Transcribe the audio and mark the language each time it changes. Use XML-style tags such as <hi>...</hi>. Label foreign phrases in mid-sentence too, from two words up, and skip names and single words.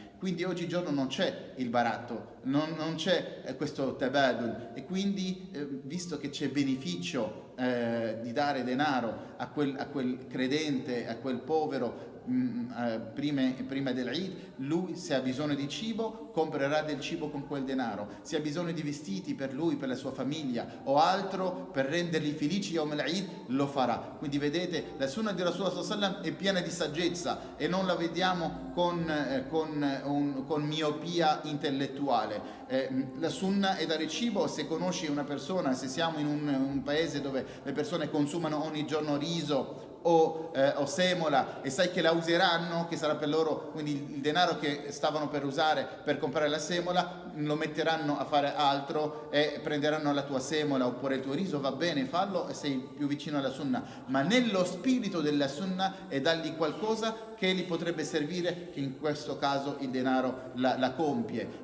<it>Quindi oggigiorno non c'è il baratto, non c'è questo tabadul, e quindi visto che c'è beneficio di dare denaro a quel credente, a quel povero, prima dell'Eid, lui se ha bisogno di cibo comprerà del cibo con quel denaro, se ha bisogno di vestiti per lui, per la sua famiglia o altro per renderli felici</it> <ar>يوم العيد,</ar> <it>lo farà. Quindi vedete, la sunna di Rasulullah</it> <ar>صلى الله عليه وسلم</ar> <it>è piena di saggezza e non la vediamo con miopia intellettuale. La sunna è dare cibo. Se conosci una persona, se siamo in un paese dove le persone consumano ogni giorno riso o semola e sai che la useranno, che sarà per loro, quindi il denaro che stavano per usare per comprare la semola lo metteranno a fare altro e prenderanno la tua semola oppure il tuo riso, va bene, fallo e sei più vicino alla sunna, ma nello spirito della sunna è dargli qualcosa che gli potrebbe servire, che in questo caso il denaro la compie.</it>